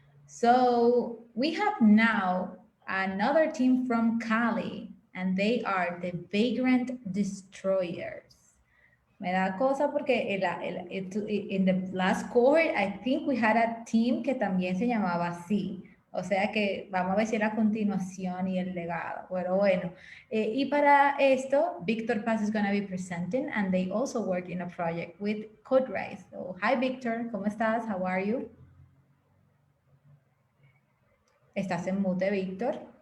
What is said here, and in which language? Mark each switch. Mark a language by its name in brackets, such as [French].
[English] So we have now another team from Cali, and they are the Vagrant Destroyers. [Spanish] Me da cosa porque [English] in the last cohort, I think we had a team [Spanish] que también se llamaba así. O sea que vamos a ver si la continuación y el legado. Pero bueno, y para esto, [English] Victor Paz is going to be presenting, and they also work in a project with CodeRise. So, hi, Victor. [Spanish] ¿Cómo estás? [English] How are you? [Spanish] ¿Estás en mute, Victor?